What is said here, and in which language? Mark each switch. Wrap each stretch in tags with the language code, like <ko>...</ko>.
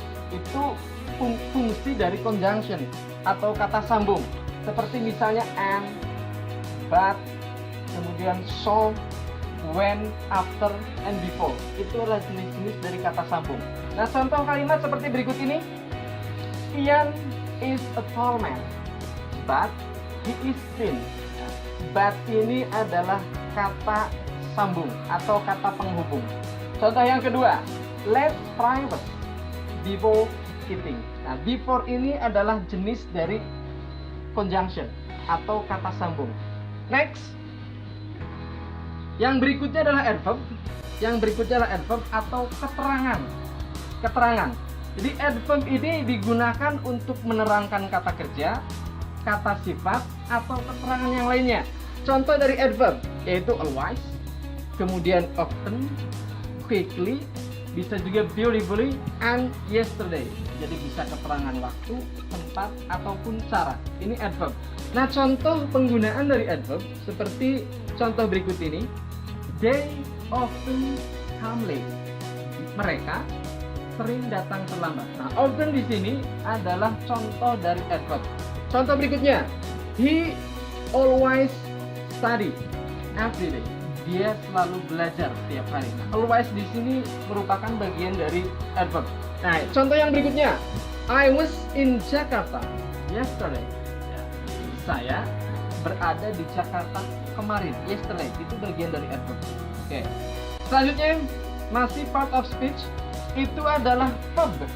<id>Itu fungsi dari conjunction atau kata sambung. Seperti misalnya</id> <en>and, but,</en> <id>kemudian</id> <en>so, when, after, and before.</en> <id>Itu adalah jenis-jenis dari kata sambung. Nah, contoh kalimat seperti berikut ini.</id> <en>Ian is a tall man, but he is thin.</en> <id>But ini adalah kata sambung atau kata penghubung. Contoh yang kedua,</id> <en>let's private before eating.</en> <id>Nah, before ini adalah jenis dari conjunction atau kata sambung.</id> <en>Next,</en> <id>yang berikutnya adalah adverb. Yang berikutnya adalah adverb atau keterangan. Keterangan. Jadi adverb ini digunakan untuk menerangkan kata kerja, kata sifat, atau keterangan yang lainnya. Contoh dari adverb yaitu</id> <en>always,</en> <id>kemudian</id> <en>often, quickly,</en> <id>bisa juga</id> <en>beautifully, and yesterday.</en> <id>Jadi bisa keterangan waktu, tempat, ataupun cara. Ini adverb. Nah, contoh penggunaan dari adverb seperti contoh berikut ini.</id> <en>They often come late.</en> <id>Mereka sering datang terlambat. Nah, often di sini adalah contoh dari adverb. Contoh berikutnya,</id> <en>he always study every day.</en> <id>Dia selalu belajar setiap hari. Nah, always di sini merupakan bagian dari adverb. Nah, contoh yang berikutnya,</id> <en>I was in Jakarta yesterday.</en> <id>Ya, saya berada di Jakarta kemarin. Yesterday itu bagian dari adverb. Oke. Selanjutnya masih part of speech, itu adalah verb.</id>